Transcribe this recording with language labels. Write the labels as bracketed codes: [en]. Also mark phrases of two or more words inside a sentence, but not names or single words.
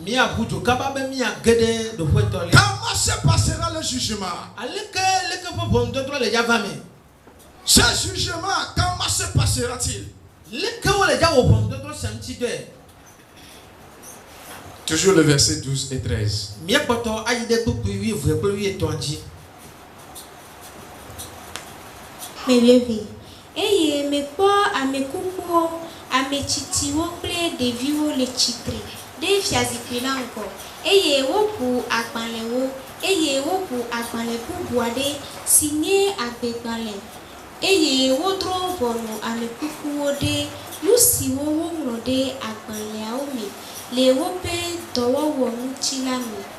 [fr] Comment se passera le jugement? Ce jugement, comment se passera-t-il? Toujours le verset 12 et 13. [ee] Eye me kpɔ amekukuwo, ametsitsiwo kple ɖeviwo le tsitre ɖe fiazikpui la ŋgɔ eye woʋu agbalẽ bubu aɖe si nye agbegbalẽ eye wodrɔ ʋɔnu amekukuwo ɖe nu siwo woŋlɔ ɖe agbalẽawo me le woƒe dɔwɔwɔ ŋuti la me.